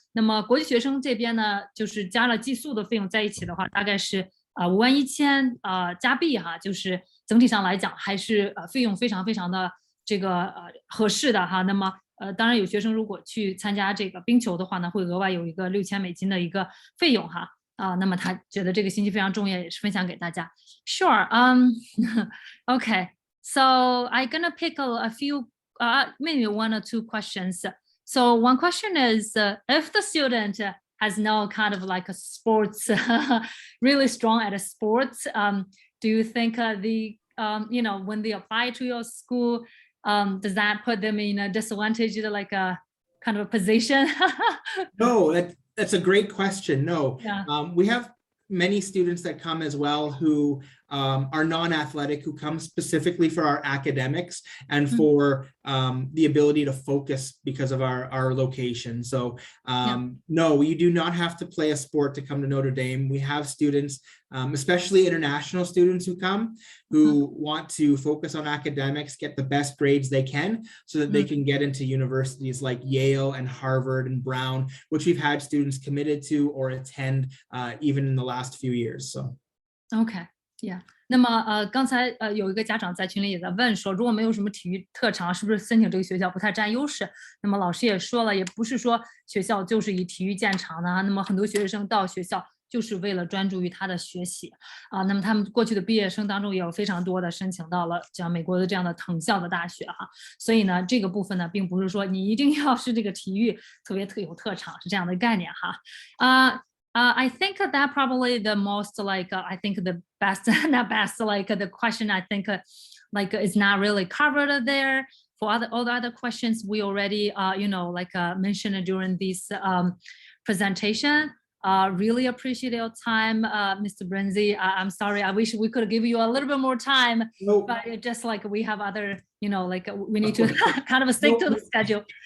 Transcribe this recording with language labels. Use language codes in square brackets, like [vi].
[zh] 那么国际学生这边呢，就是加了寄宿的费用在一起的话，大概是51000加币哈，就是整体上来讲还是费用非常非常的这个合适的哈。那么当然有学生如果去参加这个冰球的话呢，会额外有一个$6000的一个费用哈。那么他觉得这个信息非常重要，也是分享给大家。 [en] Sure. Okay. So I'm gonna pick a few, maybe one or two questions. So one question is, if the student has no kind of like a sports, really strong at a sports, do you think when they apply to your school, does that put them in a disadvantage, like a kind of a position? No, that's a great question. No, Yeah. We have many students that come as well who are non-athletic, who come specifically for our academics and for the ability to focus because of our location. So no, you do not have to play a sport to come to Notre Dame. We have students, especially international students who come, who want to focus on academics, get the best grades they can so that they can get into universities like Yale and Harvard and Brown, which we've had students committed to or attend even in the last few years. So. OK, yeah. [zh] 那么刚才有一个家长在群里也在问说，如果没有什么体育特长，是不是申请这个学校不太占优势？那么老师也说了，也不是说学校就是以体育见长的啊。那么很多学生到学校就是为了专注于他的学习啊。那么他们过去的毕业生当中也有非常多的申请到了像美国的这样的藤校的大学哈。所以呢，这个部分呢，并不是说你一定要是这个体育特别有特长，是这样的概念哈。 [en] I think that probably the most I think the best, not best, the question I think is not really covered there. For all the other questions we already mentioned during this presentation. Really appreciate your time, Mr. Brenzy. I'm sorry, I wish we could give you a little bit more time, but it's just we have other, we need to kind of stick to the schedule.